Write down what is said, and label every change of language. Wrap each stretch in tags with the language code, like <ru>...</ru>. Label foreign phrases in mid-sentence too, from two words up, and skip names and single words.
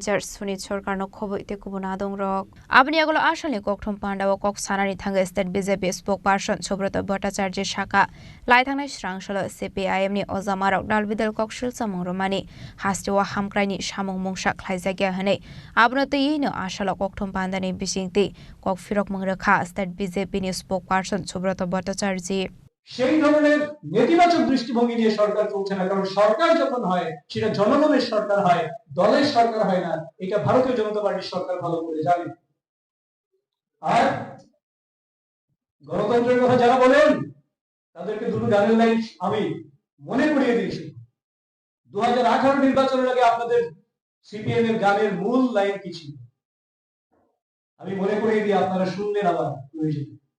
<trp>charge Sunit Sarkar no khobo ite kubunadong rok abni agolo ashale Koktum Panda o kok sanani thanga</trp> <en>State BJP spokesperson</en> <trp>Subrata Bhattacharya shaka laithangna Srangshalo CPIM ni ozamarok dalbidal kokshil samungromani hastiwa hamkraini samung mungsa klaijagya hane abno teyino ashalo Koktum Panda ni bisingti kok firok mungrakha State BJP ni spokesperson Subrata Bhattacharya</trp> <bn>সেই ধরনের নেতিবাচক দৃষ্টিভঙ্গি নিয়ে সরকার চলছে না কারণ সরকার যখন হয় সেটা জনগণের সরকার হয় দলের সরকার হয় না এটা ভারতীয় জনতা পার্টির সরকার ভালো করে জানে আর গণতন্ত্রের কথা যারা বলেন তাদেরকে দুটো গানের লাইন আমি মনে করিয়ে দিয়েছি 2018 নির্বাচনের আগে আপনাদের সিপিএম এর গানের মূল লাইন কি ছিল আমি মনে করিয়ে দিই আপনারা শুনবেন আবার প্রয়োজন</bn>